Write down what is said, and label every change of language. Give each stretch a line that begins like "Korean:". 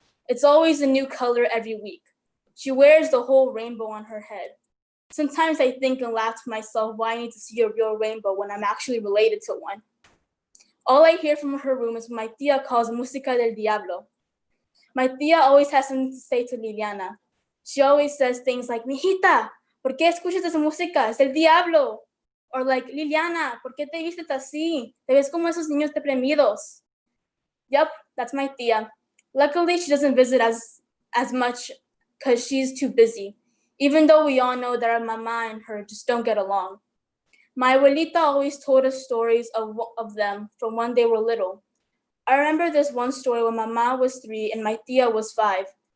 English: It's always a new color every week. She wears the whole rainbow on her head. Sometimes I think and laugh to myself why I need to see a real rainbow when I'm actually related to one. All I hear from her room is what my tia calls
Spanish: música del diablo.
English: My tia always has something to say to Liliana. She always says things like,
Spanish: mijita, ¿por qué escuchas esa música? Es el diablo.
English: Or like,
Spanish: Liliana, ¿por qué te vistes así? Te ves como esos niños deprimidos.
English: Yep, that's my tia. Luckily, she doesn't visit as much because she's too busy, even though we all know that our mama and her just don't get along. My abuelita always told us stories of them from when they were little. I remember this one story when mama was 3 and my tia was 5.